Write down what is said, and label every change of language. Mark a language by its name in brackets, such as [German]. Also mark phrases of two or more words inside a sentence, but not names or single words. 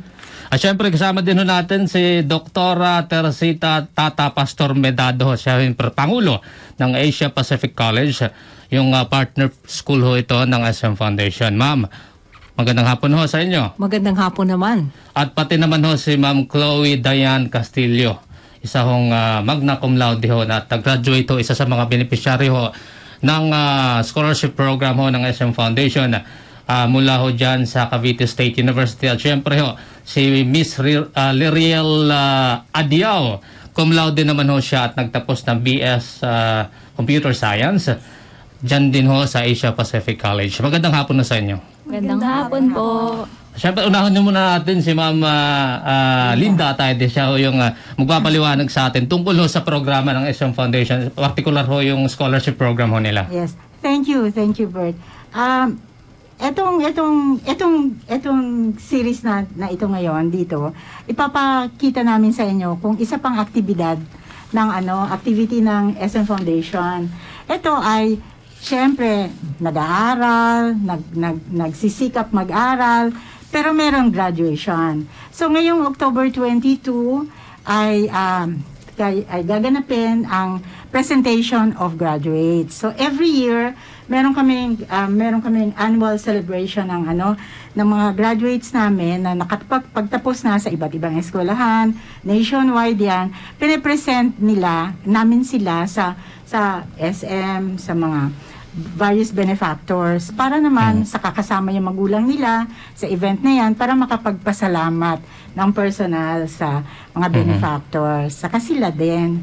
[Filipino] At syempre kasama din ho natin si Dr. Teresita Tata Pastor Medado, siya yung Pangulo ng Asia Pacific College, yung partner school ho ito ng SM Foundation. Ma'am, magandang hapon ho sa inyo. Magandang hapon naman. At pati naman ho si Ma'am Chloe Diane Castillo, isa hong [Latin] magna cum laude [Filipino] ho na graduate ho, isa sa mga beneficiary ho ng scholarship program ho ng SM Foundation mula ho dyan sa Cavite State University. At syempre ho, si Miss Liriel Adiao, [Latin] cum laude [Filipino] naman ho siya at nagtapos ng BS Computer Science dyan din ho sa Asia Pacific College. Magandang hapon na sa inyo. Magandang hapon po. Siyempre, unahon nyo muna natin si Ma'am Linda Atayde. Siya ho yung magpapaliwanag sa atin tungkol ho sa programa ng SM Foundation. Particular ho yung scholarship program ho nila. [English] Yes. Thank you, Bert. [Filipino] Etong series na ito ngayon dito, ipapakita namin sa inyo kung isa pang aktibidad ng activity ng SM Foundation. Ito ay siyempre nag-aaral, nagsisikap mag-aral, pero merong graduation. So ngayong October 22 ay gaganapin ang [English] presentation of graduates. [Filipino] So [English] every year [Filipino] meron kaming [English] annual celebration [Filipino] ng mga graduates namin na nakapagtapos na sa iba't ibang eskwelahan, nationwide yan. Pine-present namin sila sa SM, sa mga [English] various benefactors [Filipino] para naman sa kakasama yung magulang nila sa event na yan para makapagpasalamat ng personal sa mga benefactors saka sila din.